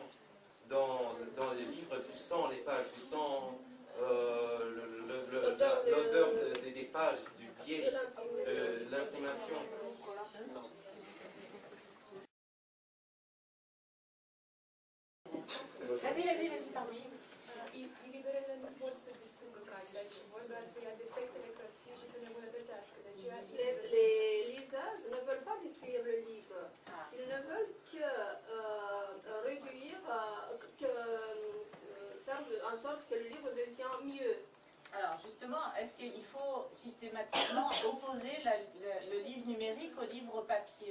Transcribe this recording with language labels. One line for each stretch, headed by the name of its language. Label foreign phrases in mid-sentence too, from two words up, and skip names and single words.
French: Dans les livres, tu sens les pages, tu sens l'odeur des pages, du biais, de l'imprimation. Vas-y, pardon.
Romanian: Liderele nu pot să distrugă cartea, ci vor doar să ia defectele cărții și să ne îmbunătățească. De aceea,
French: Les liseuses ne veulent pas détruire le livre. Ils ne veulent que réduire, faire en sorte que le livre devienne mieux. Alors justement, est-ce qu'il faut systématiquement opposer le livre numérique au livre papier?